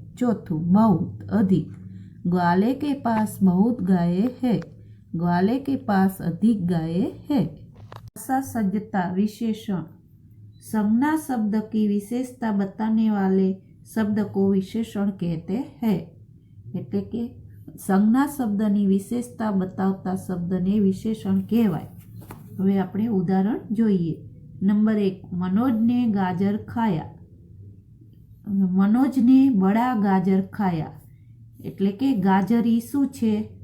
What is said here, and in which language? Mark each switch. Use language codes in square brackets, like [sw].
[hi] चौथुं, बहुत, अधिक। ग्वाले के पास बहुत गायें है, ग्वाले के पास अधिक गायें है। भाषा सज्जता, विशेषण। संज्ञा शब्द की विशेषता बताने वाले शब्द को विशेषण कहते हैं। [gu] એટલે કે સંજ્ઞા શબ્દની વિશેષતા બતાવતા શબ્દને વિશેષણ કહેવાય। હવે આપણે ઉદાહરણ જોઈએ। [hi] નંબર 1, मनोज ने गाजर खाया। मनोज ने बड़ा गाजर खाया [gu] એટલે કે ગાજર ઈ શું છે?